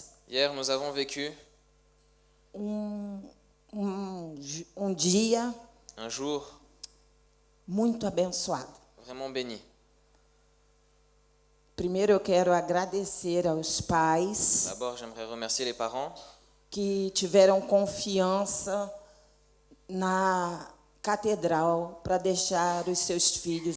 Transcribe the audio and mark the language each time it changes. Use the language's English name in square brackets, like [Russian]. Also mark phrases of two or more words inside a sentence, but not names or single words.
[French] Hier, nous avons vécu [Portuguese] um dia [French] un jour [Portuguese] muito abençoado. [French] vraiment béni. [Portuguese] Primeiro eu quero agradecer aos pais [French] D'abord, j'aimerais remercier les parents [Portuguese] que tiveram confiança na catedral para deixar os seus filhos